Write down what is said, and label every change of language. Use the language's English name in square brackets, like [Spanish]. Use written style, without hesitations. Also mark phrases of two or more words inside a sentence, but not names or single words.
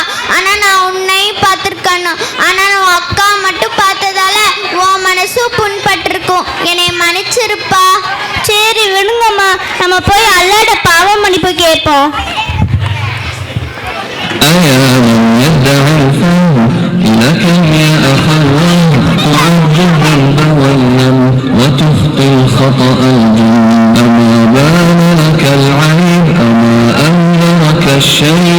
[Tamil] ஆனா நான் உன்னையும் பார்த்துருக்கணும். ஆனா உன் அக்கா மட்டும் பார்த்ததால உன் மனசு புண்பட்டிருக்கும். என்னை மன்னிச்சிருப்பா. சரி விடுங்கம்மா, நம்ம போய் அல்லாட பாவ மன்னிப்பு கேட்போம். [Arabic] وتخطي الخطأ الجن أما بان لك العيب أما أنذرك الشيب